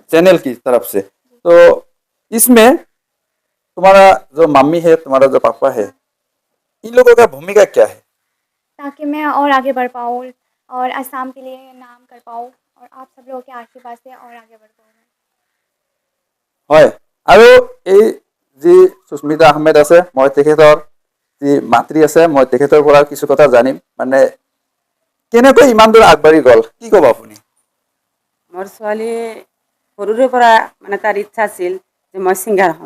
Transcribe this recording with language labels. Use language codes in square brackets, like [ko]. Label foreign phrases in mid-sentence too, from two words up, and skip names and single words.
[hi] चैनल की तरफ से। तो इसमें तुम्हारा जो मम्मी है, तुम्हारा जो पापा है, इन लोगों का भूमिका क्या है? ताकि मैं और आगे बढ़ पाऊँ और असम के लिए नाम कर पाऊँ और आप सब लोगों के आशीर्वाद से और आगे बढ़ पाऊँ। [as] হয় আৰু এই যি সুস্মিতা আহমেদ আছে মই তেখেতৰ যি মাতৃ আছে মই তেখেতৰ পৰা কিছু কথা জানিম মানে কেনেকৈ ইমান দূৰ আগবাঢ়ি গ'ল কি ক'ব আপুনি? মোৰ ছোৱালী সৰুৰে পৰা মানে তাৰ ইচ্ছা আছিল যে মই ছিংগাৰ হ'ম।